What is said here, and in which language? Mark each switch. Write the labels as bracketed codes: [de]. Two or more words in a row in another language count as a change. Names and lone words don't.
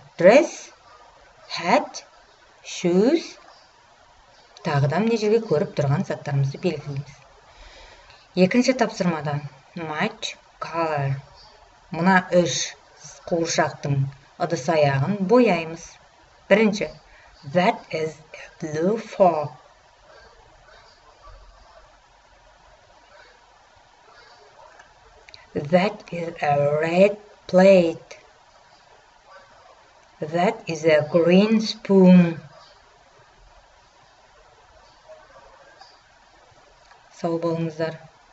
[en] Dress, hat, shoes. [kk] Тағыда мына жерге көріп тұрған заттарымызды белгілейміз. Екінші тапсырмада [en] match color. [kk] Мына 3 қуыршақтың ыдыс аяғын бояймыз. Бірінші, [en] that is a blue fork. That is a red plate. That is a green spoon. [kk] Сау болыңыздар.